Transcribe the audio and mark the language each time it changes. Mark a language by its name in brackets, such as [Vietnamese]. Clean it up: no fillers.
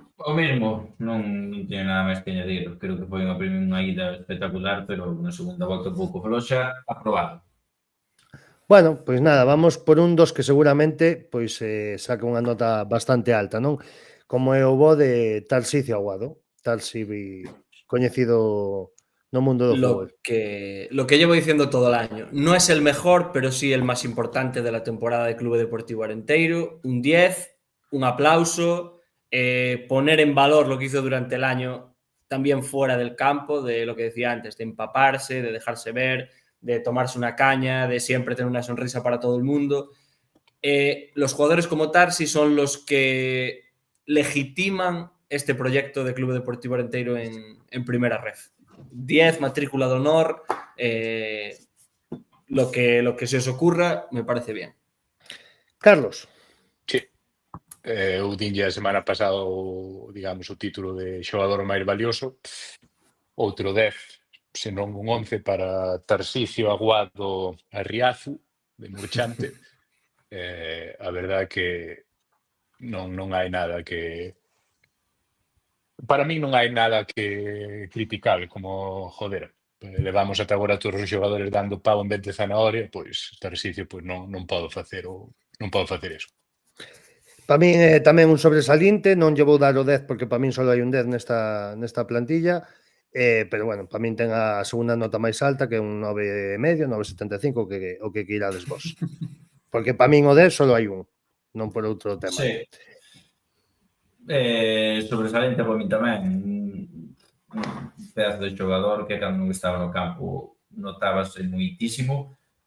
[Galician] O mesmo, non teño nada máis que añadir. Creo que foi unha ida espectacular, pero na segunda volta un pouco floxa, aprobado. Bueno, pois nada, vamos por un dos que seguramente pois saca unha nota bastante alta, non? Como é o bo de Tarsicio Aguado, Tarsi coñecido no mundo do fútbol. [Spanish] Lo que llevo diciendo todo el año, no es el mejor, pero sí el más importante de la temporada del Clube Deportivo Arenteiro, un 10, un aplauso, poner en valor lo que hizo durante el año también fuera del campo, de lo que decía antes, de empaparse, de dejarse ver, de tomarse una caña, de siempre tener una sonrisa para todo el mundo. Los jugadores como Tarsi son los que legitiman este proyecto de Clube Deportivo Arenteiro en primera ref. 10, matrícula de honor, lo que se os ocurra me parece bien. Carlos. Sí. [Galician] Eu dinlle a semana pasada o título de xogador máis valioso. Outro 10, senón un 11 para Tarsicio Aguado Arriazu, de Murchante. A verdade que non hai nada que... Para mí non hai nada que criticar, como, joder, levamos ata agora todos os xogadores dando pavo en vez de zanahoria, pois Tarsicio non pode facer eso. Para min é tamén un sobresaliente, non lle vou dar o 10 porque para min só hai un 10 nesta plantilla, pero bueno, para min ten a segunda nota máis alta que un 9,5, 9,75 o que irades vos. Porque para min o 10 só hai un, non por outro tema. Sí. Sobresaliente para min tamén, un pedazo de xogador que cando estaba no campo notábase moitísimo.